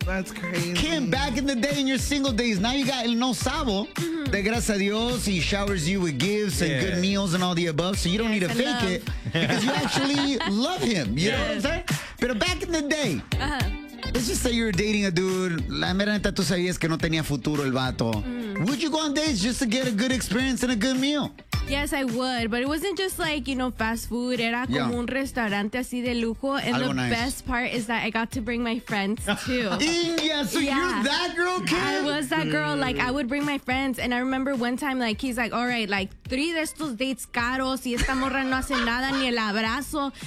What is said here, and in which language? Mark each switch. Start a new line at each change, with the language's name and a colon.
English: That's crazy. Kim, back in the day in your single days, now you got
Spanish: el no sabo. De gracias a Dios,
English: he showers you with gifts and good meals and all the above, so you don't need to fake it because you actually love him. You know what I'm saying? But back in the day, let's just say you're dating a dude.
Spanish: La mera neta, tú sabías que no tenía futuro el vato.
English: Would you go on dates just to get a good experience and a good meal? Yes, I would. But it wasn't just like, you know, fast food.
Spanish: Era como un restaurante así de lujo. And algo
English: the nice. Best part is that I got to bring my friends, too. You're that girl, Kim? I was that girl. Like, I would bring my friends. And I remember one time, like, he's like, all right, like,
Spanish: 3 de estos dates caros y esta morra no hace nada ni el abrazo.